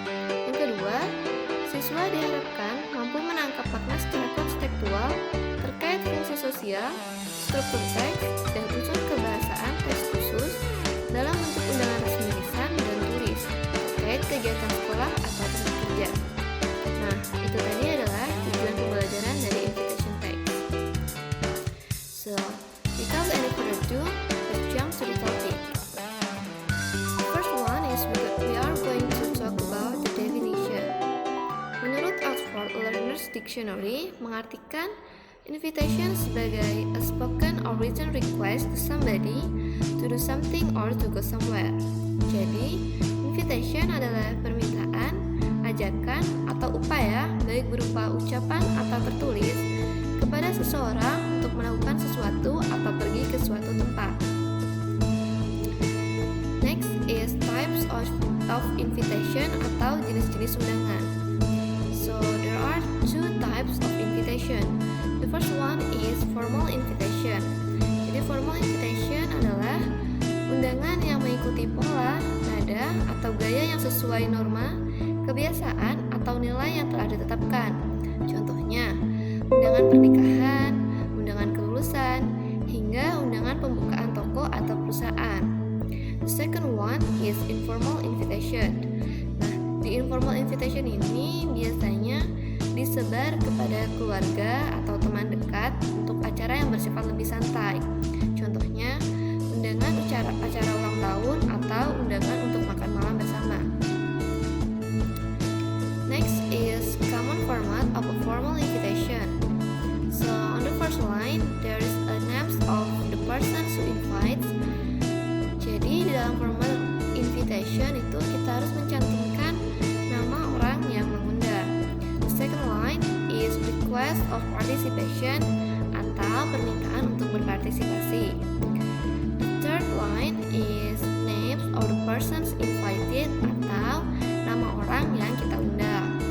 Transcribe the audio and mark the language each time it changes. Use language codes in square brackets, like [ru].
[id] Yang kedua, siswa diharapkan mampu menangkap makna secara kontekstual terkait fungsi sosial, struktur teks, dan unsur kebahasaan teks khusus dalam bentuk undangan resmi lisan dan tulis terkait kegiatan sekolah atau tempat kerja. Nah, itu tadi adalah tujuan pembelajaran dari invitation text. [en] So, without any further ado, let's jump to the topic. First one is we are going to talk about the definition. [id] Menurut Oxford Learners Dictionary, mengartikan invitation sebagai [en] a spoken or written request to somebody to do something or to go somewhere. [id] Jadi, invitation adalah permintaan, ajakan, atau upaya baik berupa ucapan atau tertulis kepada seseorang untuk melakukan sesuatu atau pergi ke suatu tempat. [en] Next is types of invitation [id] atau jenis-jenis undangan. [en] So, there are two types of invitation. The first one is formal invitation. [id] Jadi formal invitation adalah undangan yang mengikuti pola, nada, atau gaya yang sesuai norma, kebiasaan, atau nilai yang telah ditetapkan. Contohnya, undangan pernikahan, undangan kelulusan, hingga undangan pembukaan toko atau perusahaan. [en] The second one is informal invitation. [id] Nah, di informal invitation ini biasanya disebar kepada keluarga atau teman dekat untuk acara yang bersifat lebih santai. Contohnya, undangan acara ulang tahun atau undangan untuk makan malam bersama. [en] Next is common format of a formal invitation. So, on the first line, there is a names of the person who invites. [id] Jadi, di dalam formal invitation itu kita harus mencantumkan nama orang yang mengundang. [en] Second line is request of participation [id] atau permintaan untuk berpartisipasi. [en] The third line is names of the persons invited [id] atau nama orang yang kita undang.